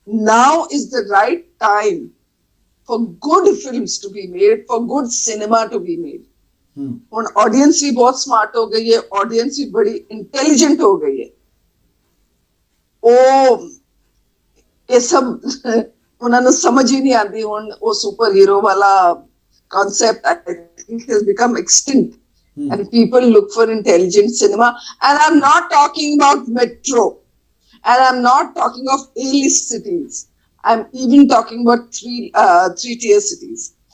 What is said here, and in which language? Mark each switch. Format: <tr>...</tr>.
<en>Now is the right time for good films to be made, for good cinema to be made.</en> <pa>ਹੁਣ audience ਵੀ ਬਹੁਤ smart ਹੋ ਗਈ ਹੈ, audience ਵੀ ਬੜੀ intelligent ਹੋ ਗਈ ਹੈ। ਉਹ ਇਹ ਸਭ ਉਹਨਾਂ ਨੂੰ ਸਮਝ ਹੀ ਨਹੀਂ ਆਉਂਦੀ ਹੁਣ। ਉਹ ਸੁਪਰ ਹੀਰੋ ਵਾਲਾ</pa> <en>concept I think has become extinct. And people look for intelligent cinema. And I'm not talking about metro. And I'm not talking of A-list cities. I'm even talking about three-tier cities.</en>